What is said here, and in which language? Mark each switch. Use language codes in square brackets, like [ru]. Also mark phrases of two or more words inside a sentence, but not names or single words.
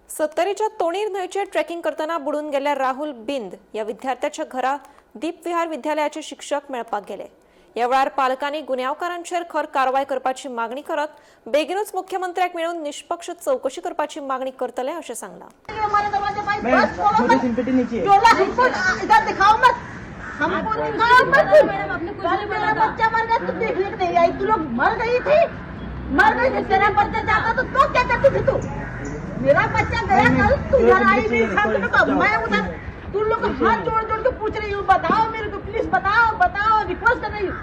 [kok] सत्तरीच्या तोणीर न्हंयचेर ट्रेकिंग करताना बुडून गेल्ल्या राहुल बिंद या विद्यार्थ्याच्या घरा दीपविहार विद्यालयाचे शिक्षक मेळपाक गेले। या वेळार पालकांनी गुन्यांवकारांचेर खर कारवाय करपाची मागणी करत बेगीनूच मुख्यमंत्र्याक मेळून निष्पक्ष चौकशी करपाची मागणी करतले अशें सांगलां। [hi] मेरा बच्चा गया कल, तू इधर आई मैं उधर तुम लोग हाथ जोड़ जोड़ के पूछ रही हूँ, बताओ मेरे को, प्लीज बताओ बताओ, रिक्वेस्ट कर रही हूँ।